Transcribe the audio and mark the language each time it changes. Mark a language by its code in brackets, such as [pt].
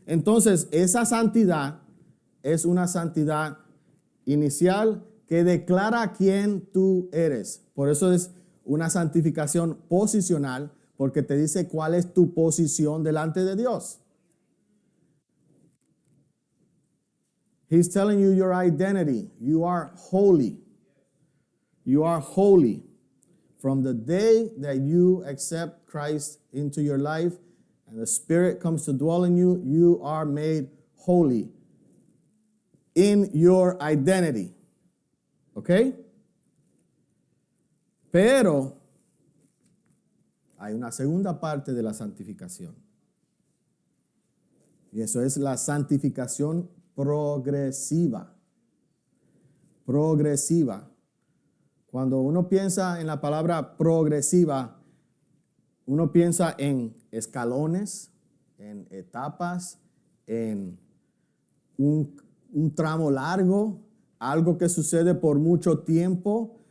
[es] Entonces, esa santidad es una santidad inicial que declara quién tú eres. Por eso es una santificación posicional, porque te dice cuál es tu posición delante de Dios. [en] He's telling you your identity. You are holy. You are holy. From the day that you accept Christ into your life and the Spirit comes to dwell in you, you are made holy in your identity. [es] ¿Ok? Pero hay una segunda parte de la santificación. Y eso es la santificación progresiva. Progresiva. Cuando uno piensa en la palabra progresiva, uno piensa en escalones, en etapas, en un tramo largo, algo que sucede por mucho tiempo.